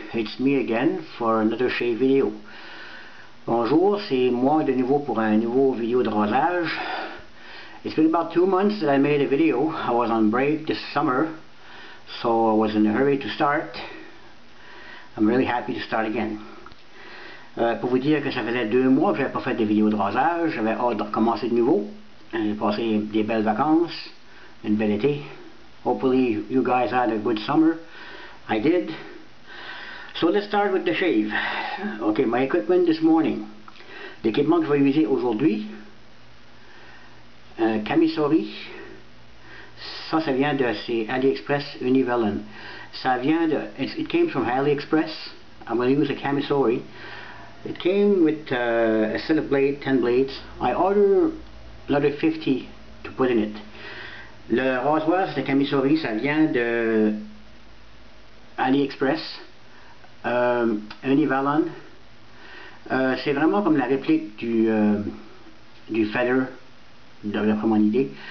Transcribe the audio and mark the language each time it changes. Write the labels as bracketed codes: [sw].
[en] It's me again for another shave video. [fr] Bonjour, c'est moi de nouveau pour un nouveau vidéo de rasage. [en] It's been about 2 months that I made a video. I was on break this summer, so I was in a hurry to start. I'm really happy to start again. [fr] Pour vous dire que ça faisait 2 mois que j'avais pas fait de vidéo de rasage, j'avais hâte de recommencer de nouveau. J'ai passé des belles vacances, une belle été. [en] Hopefully you guys had a good summer. I did. So let's start with the shave. Okay, my equipment this morning. [fr] L'équipement que je vais utiliser aujourd'hui, Kamisori. Ça vient de c'est AliExpress Univalons. Ça vient de [en] it came from AliExpress. I'm going to use a Kamisori. It came with a set of blades, 10 blades. I ordered another 50 to put in it. [fr] Le rasoir, c'est un Kamisori, ça vient de AliExpress. Univalons. C'est vraiment comme la réplique du Feather, d'après mon idée.